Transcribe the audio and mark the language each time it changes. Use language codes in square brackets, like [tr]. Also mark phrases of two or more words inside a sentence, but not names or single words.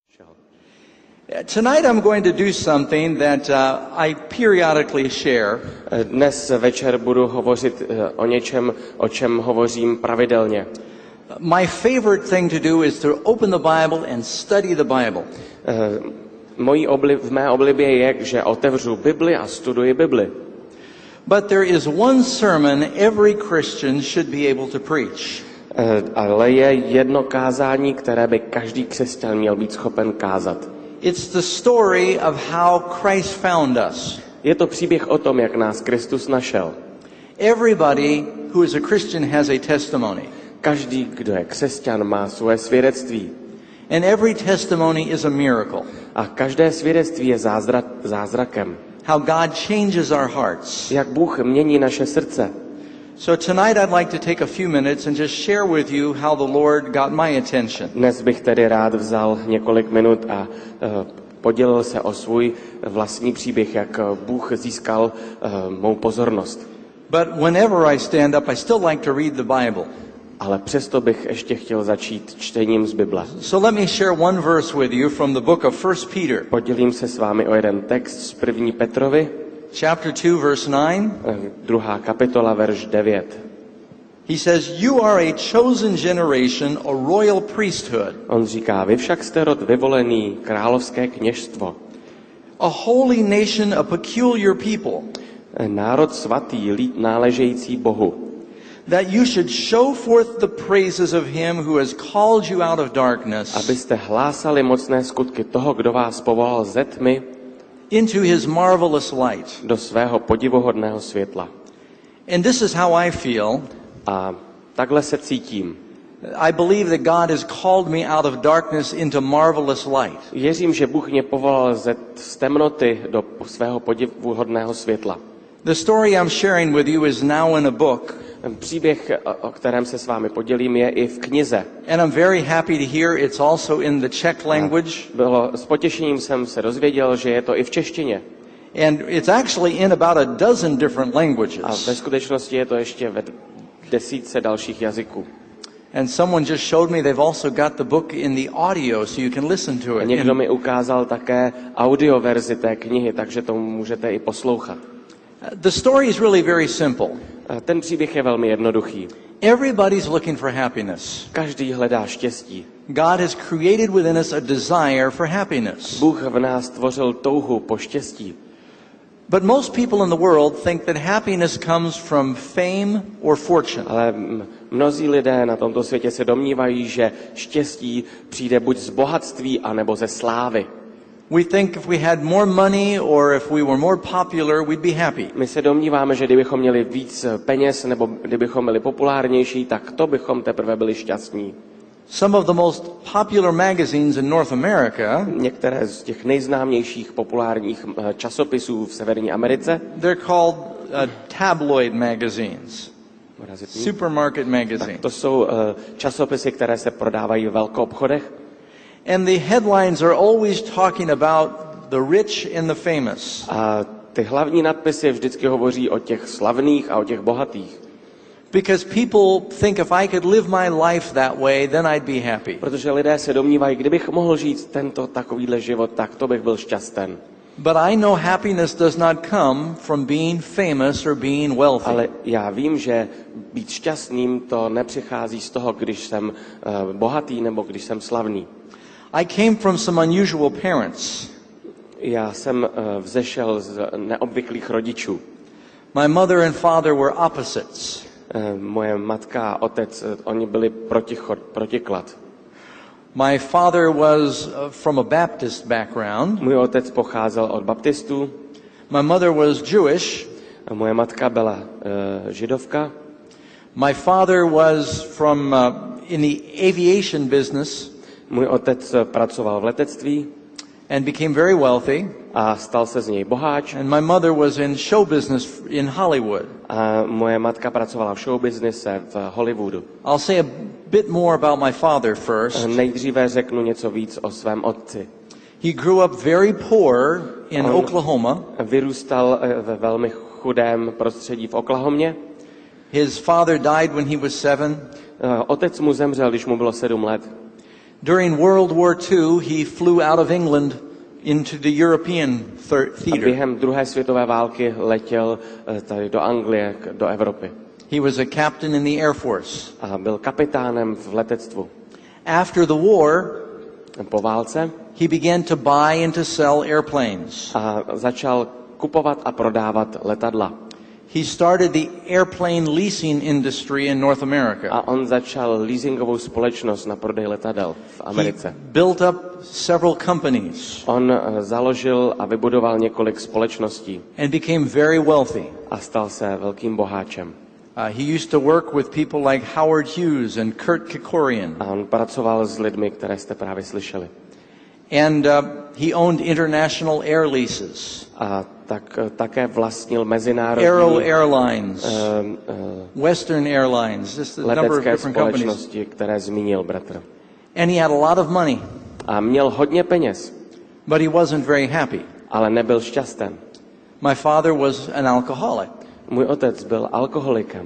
[cs] přišel. [en] Tonight I'm going to do something that I periodically share. [cs] Dnes večer budu hovořit o něčem, o čem hovořím pravidelně. [en] My favorite thing to do is to open the Bible and study the Bible. [cs] V mé oblibě je, že otevřu Bibli a studuji Bibli. [en] But there is one sermon every Christian should be able to preach. [cs] Ale je jedno kázání, které by každý křesťan měl být schopen kázat. [en] It's the story of how Christ found us. [cs] Je to příběh o tom, jak nás Kristus našel. [en] Everybody who is a Christian has a testimony. [cs] Každý, kdo je křesťan, má svoje svědectví. [en] And every testimony is a miracle. [cs] A každé svědectví je zázrakem. [en] How God changes our hearts. [cs] Jak Bůh mění naše srdce. [en] So tonight I'd like to take a few minutes and just share with you how the Lord got my attention. [cs] Dnes bych tedy rád vzal několik minut a podělil se o svůj vlastní příběh, jak Bůh získal mou pozornost. [en] But whenever I stand up, I still like to read the Bible. [cs] Ale přesto bych ještě chtěl začít čtením z Bible. [en] So let me share one verse with you from the book of 1 Peter. [cs] Podělím se s vámi o jeden text z 1. Petrovi. [en] Chapter 2, verse 9. [cs] 2. kapitola, verš 9. [en] He says, "You are a chosen generation, a royal priesthood." [cs] On říká, vy však jste rod vyvolený, královské kněžstvo. [en] A holy nation, a peculiar people. [cs] Národ svatý, lid náležející Bohu. [en] That you should show forth the praises of him who has called you out of darkness. [cs] Abyste hlásali mocné skutky toho, kdo vás povolal ze tmy [en] into his marvelous light. [cs] Do svého podivuhodného světla. [en] And this is how I feel. [cs] A takhle se cítím. [en] I believe that God has called me out of darkness into marvelous light. [cs] Věřím, že Bůh mě povolal z temnoty do svého podivuhodného světla. [en] The story I'm sharing with you is now in a book. [cs] Příběh, o kterém se s vámi podělím, je i v knize. [en] And I'm very happy to hear it's also in the Czech language. [cs] S potěšením jsem se dozvěděl, že je to i v češtině. [en] And it's actually in about a dozen different languages. [cs] A ve skutečnosti je to ještě ve desítce dalších jazyků. [en] And someone just showed me they've also got the book in the audio, so you can listen to it. [cs] Někdo mi ukázal také audioverzi té knihy, takže to můžete i poslouchat. [en] The story is really very simple. [cs] Ten příběh je velmi jednoduchý. [en] Everybody's looking for happiness. [cs] Každý hledá štěstí. [en] God has created within us a desire for happiness. [cs] Bůh v nás stvořil touhu po štěstí. [en] But most people in the world think that happiness comes from fame or fortune. [cs] Ale mnozí lidé na tomto světě se domnívají, že štěstí přijde buď z bohatství, anebo ze slávy. [en] We think if we had more money or if we were more popular, we'd be happy. [cs] My se domníváme, že kdybychom měli víc peněz nebo kdybychom byli populárnější, tak to bychom teprve byli šťastní. [en] Some of the most popular magazines in North America, [cs] některé z těch nejznámějších populárních časopisů v Severní Americe, [en] they're called tabloid magazines. Supermarket magazines. [cs] Tak to jsou časopisy, které se prodávají v velkoobchodech. [en] And the headlines are always talking about the rich and the famous. [cs] A ty hlavní nadpisy vždycky hovoří o těch slavných a o těch bohatých. [en] Because people think if I could live my life that way, then I'd be happy. [cs] Protože lidé se domnívají, kdybych mohl žít tento takovýhle život, tak to bych byl šťasten. [en] But I know happiness does not come from being famous or being wealthy. [cs] Ale já vím, že být šťastným to nepřichází z toho, když jsem bohatý nebo když jsem slavný. [en] I came from some unusual parents. [cs] Já jsem vzešel z neobvyklých rodičů. [en] My mother and father were opposites. [cs] Moje matka a otec, oni byli protiklad. [en] My father was from a Baptist background. [cs] Můj otec pocházel od baptistů. [en] My mother was Jewish. [cs] A moje matka byla židovka. [en] My father was from in the aviation business. [cs] Můj otec pracoval v letectví. [en] And became very wealthy. [cs] A stal se z něj boháč. [en] And my mother was in show business in Hollywood. [cs] A moje matka pracovala v show businesse v Hollywoodu. [en] I'll say a bit more about my father first. [cs] Nejdříve řeknu něco víc o svém otci. [en] He grew up very poor in Oklahoma. [cs] Vyrůstal ve velmi chudém prostředí v Oklahomě. [en] His father died when he was 7. [cs] Otec mu zemřel, když mu bylo 7 let. [en] During World War II, he flew out of England into the European theater. [cs] Během druhé světové války letěl tady do Anglie, do Evropy. [en] He was a captain in the Air Force. [cs] A byl kapitánem v letectvu. [en] After the war, [cs] po válce [en] he began to buy and to sell airplanes. [cs] A začal kupovat a prodávat letadla. [en] He started the airplane leasing industry in North America. [cs] A on začal leasingovou společnost na prodej letadel v Americe. [en] He built up several companies. [cs] On založil a vybudoval několik společností. [en] And became very wealthy. [cs] A stal se velkým boháčem. [en] He used to work with people like Howard Hughes and Kurt Kerkorian. [cs] A on pracoval s lidmi, které jste právě slyšeli. [en] And he owned international air leases. [cs] A také vlastnil mezinárodní [en] Aero Airlines, Western Airlines, just a number of different companies. [cs] Společnosti, které zmínil bratr. [en] And he had a lot of money. [cs] A měl hodně peněz. [en] But he wasn't very happy. [cs] Ale nebyl šťastný. [en] My father was an alcoholic. [cs] Můj otec byl alkoholikem.